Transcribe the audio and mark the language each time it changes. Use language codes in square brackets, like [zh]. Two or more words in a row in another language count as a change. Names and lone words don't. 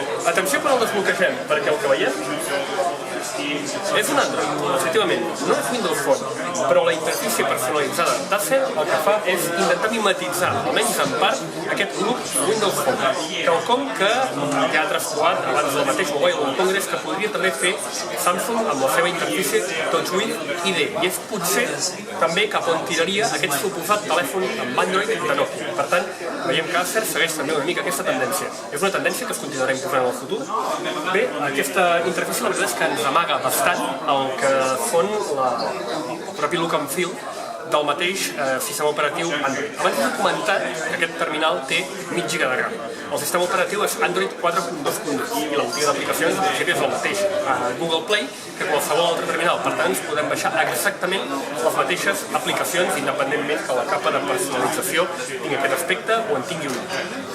[ca] Atenció quan el desbloquegem, perquè el que veiem és un Android, efectivament, no és Windows Phone, però la interfície personalitzada d'Acer el que fa és intentar mimetitzar, almenys en part, aquest grup Windows Phone, quelcom que ja ha traspolat abans del mateix Mobile World Congress que podria també fer Samsung amb la seva interfície TouchWiz ID, i és potser també cap on tiraria aquest suposat telèfon amb Android de Nokia. Per tant, veiem que Acer segueix també una mica aquesta tendència. És una tendència que es continuarà imposant en el futur. Bé, aquesta interfície la veritat és que ens amaga bastant el que són el propi [en] look and feel [ca] del mateix sistema operatiu Android. Abans he comentat que aquest terminal té mig giga de RAM. El sistema operatiu és Android 4.2.2 i la botiga d'aplicacions en principi és el mateix a Google Play que qualsevol altre terminal. Per tant, ens podem baixar exactament les mateixes aplicacions independentment que la capa de personalització tingui aquest aspecte o en tingui un.